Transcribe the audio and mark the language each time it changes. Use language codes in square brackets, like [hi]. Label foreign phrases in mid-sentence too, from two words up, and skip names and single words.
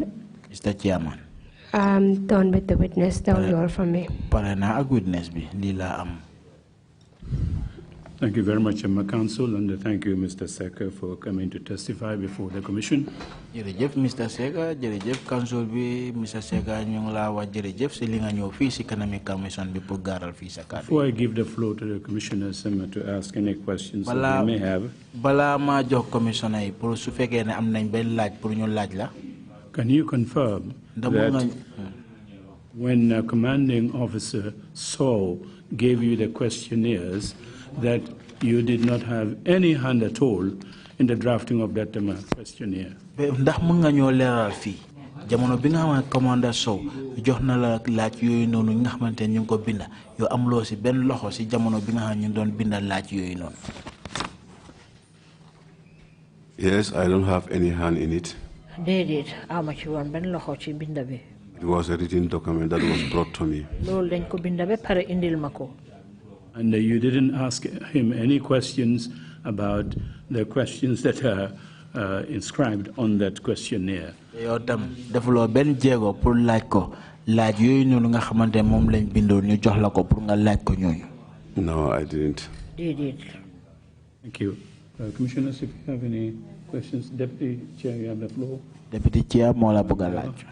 [en] Mr. Chairman. I'm done with the witness. That was all from me. Thank you very much, Counsel, and thank you, Mr. Secka, for coming to testify before the Commission. [wo] Jerejef Mr. Secka, jerejef Counsel bi Mr. Secka ñu la wa jerejef ci li nga ñëw fi ci kanami Commission bi pour garal fi sa kàddu. [en] Before I give the floor to the Commissioners to ask any questions that they may have. [wo] Bala ma jox Commissioner yi pour su fekkee ne am nañ benn laaj pour ñu laaj la. [en] Can you confirm that when a commanding officer Saul gave you the questionnaires, that you did not have any hand at all in the drafting of that questionnaire? [wo] Ndax mën nga ñoo leeral fii jamono bi nga xam ne commandant Sow jox na la laaj yooyu noonu nga xamante ne ñu ngi ko binda yow amuloo si benn loxo si jamono bi nga xam ne ñu doon binda laaj yooyu noonu. [en] Yes, I don't have any hand in it. [wo] Déedéet ama ci woon benn loxo ci binda bi. [en] It was a written document that was brought to me. [wo] Loolu dañ ko binda ba pare indil ma ko. [en] And you didn't ask him any questions about the questions that are inscribed on that questionnaire. [wo] Yow tam defuloo benn jéego pour laaj ko laaj yooyu noonu nga xamante moom lañ bindoon ñu jox la ko pour nga laaj ko ñooñu. [en] No, I didn't. [wo] Déedéet. [en] Thank you. Commissioners, if you have any questions, Deputy Chair, you have the floor. Deputy Chair, [wo] moo la bëgg a laaj.